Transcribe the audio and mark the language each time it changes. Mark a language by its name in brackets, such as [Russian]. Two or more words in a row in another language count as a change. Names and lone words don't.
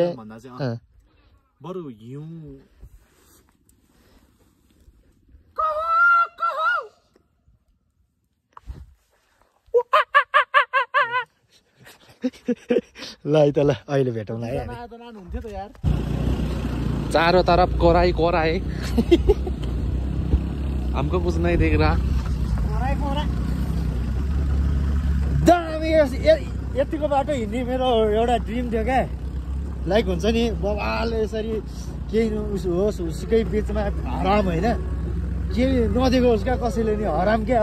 [Nepali] भन्दा चाहिँ बरु हिउँ ल है त, ल अहिले भेटौँला है। हुन्थ्यो त यार, [Hindi] चारों तरफ कोराई कोराई हमको कुछ नहीं दिख रहा। [Nepali] दामी यतिको बाटो हिँड्ने मेरो एउटा ड्रिम थियो क्या। लाइक हुन्छ नि बबाल यसरी केही होस् उसकै बिचमा हराम होइन, केही नदिएको होस् क्या कसैले नि हराम क्या।